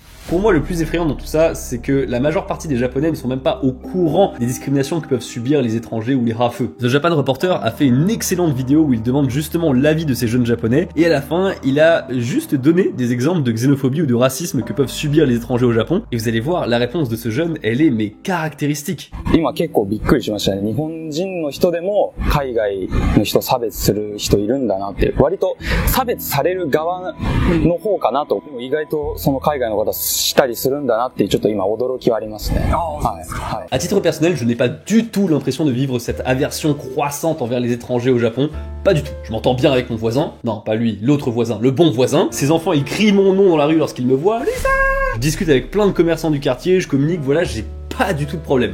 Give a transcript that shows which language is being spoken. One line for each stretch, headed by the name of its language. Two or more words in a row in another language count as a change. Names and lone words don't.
French: Pour moi, le plus effrayant dans tout ça, c'est que la majeure partie des Japonais ne sont même pas au courant des discriminations que peuvent subir les étrangers ou les rafeux. The Japan Reporter a fait une excellente vidéo où il demande justement l'avis de ces jeunes Japonais, et à la fin, il a juste donné des exemples de xénophobie ou de racisme que peuvent subir les étrangers au Japon, et vous allez voir, la réponse de ce jeune, elle est mais caractéristique.
Japanese: 今結構びっくりしましたね。日本人の人でも海外の人差別する人いるんだなって、割と差別される側の方かなと、でも意外とその海外の方したりするんだなってちょっと今驚きはありますね。はいはい。
French: À titre personnel, je n'ai pas du tout l'impression de vivre cette aversion croissante envers les étrangers au Japon. Pas du tout. Je m'entends bien avec mon voisin. Non, pas lui, l'autre voisin, le bon voisin. Ses enfants, ils crient mon nom dans la rue lorsqu'ils me voient. Lisa! Je discute avec plein de commerçants du quartier, je communique, voilà, j'ai pas du tout de problème.